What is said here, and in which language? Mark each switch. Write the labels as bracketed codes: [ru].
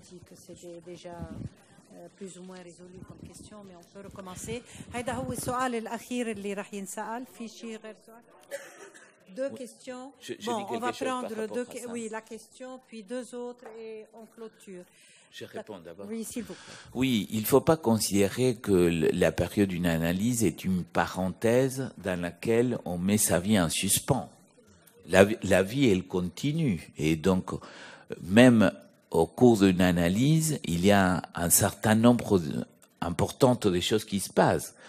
[fr] Je dis que c'est déjà plus ou moins résolu comme question, mais on peut recommencer. [ar] هيدا هو السؤال الأخير اللي رح ينسأل. في شيء غير سؤال؟ [fr] Deux questions. Bon, on va prendre oui, la question, puis deux autres et on clôture. Je réponds d'abord. Oui, s'il vous plaît. Oui, il ne faut pas considérer que la période d'une analyse est une parenthèse dans laquelle on met sa vie en suspens. La vie, elle continue. Et donc, même au cours d'une analyse, il y a un certain nombre important de choses qui se passent.